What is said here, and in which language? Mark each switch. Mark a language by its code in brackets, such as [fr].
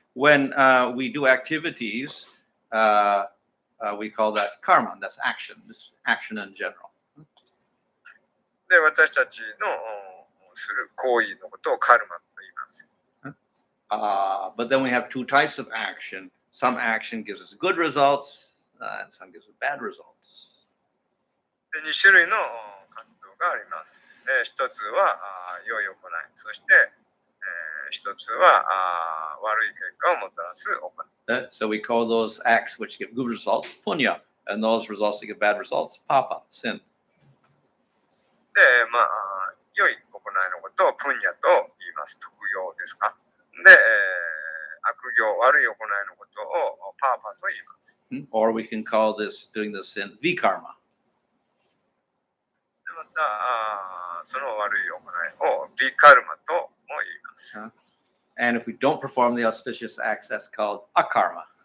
[en] When we do activities, we call that karma. That's action. Just action in general. [ja] で、私たちのする行為のことをカルマと言います。 [en] But then we have two types of action. Some action gives us good results, and some gives us bad results. [ja] で、2種類の活動があります。一つは良い行い、そして一つは悪い結果をもたらす行い。 [en] So we call those acts which give good results punya, and those results that give bad results papa, sin. [ja] で、良い行いのことをプンニャと言います。徳行ですか。で、悪行、悪い行いのことをパーパと言います。 [en] Or we can call this doing the sin vikarma. [ja] で、またその悪い行いをビカルマとも言います。 [en] And if we don't perform the auspicious acts, that's called akarma.